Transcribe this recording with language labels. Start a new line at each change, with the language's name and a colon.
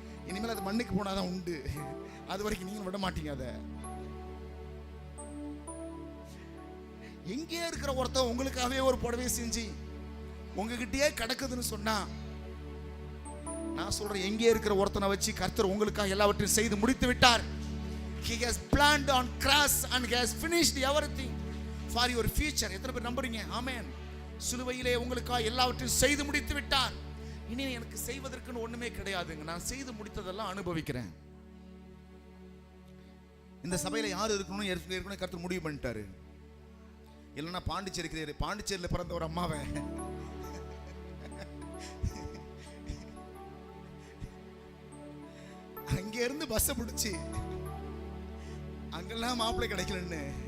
Tamil: இனிமேல் அது மண்ணுக்கு போனாதான் உண்டு. அது வரைக்கும் நீங்க விட மாட்டீங்க. அதை எங்கே இருக்கிற ஒருத்தன் உங்களுக்காகவே ஒரு புடவை செஞ்சு உங்ககிட்டயே கிடக்குதுன்னு சொன்னா, நான் சொல்றேன், எங்கே இருக்கிற ஒருத்தனை வச்சு கர்த்தர் உங்களுக்காக எல்லாவற்றையும் செய்து முடித்து விட்டார்.
English: He has planned on cross and he has finished everything for your future.
Tamil: எத்தனை பேர் நம்புறீங்க? ஆமென். சிலுவையிலே உங்களுக்காக எல்லாவற்றையும் செய்து முடித்து விட்டார். இனி எனக்கு செய்வதற்குன்னு ஒண்ணுமே கிடையாதுங்க. நான் செய்து முடித்ததெல்லாம் அனுபவிக்கிறேன். இந்த சபையில யார் இருக்கணும்னு ஏற்கனவே கர்த்தர் முடிவு பண்ணிட்டாரு. இல்லைன்னா பாண்டிச்சேரியில் பிறந்த ஒரு அம்மாவை அங்க இருந்து பஸ் பிடிச்சி அங்கெல்லாம் மாப்பிள்ளை கிடைக்கலன்னு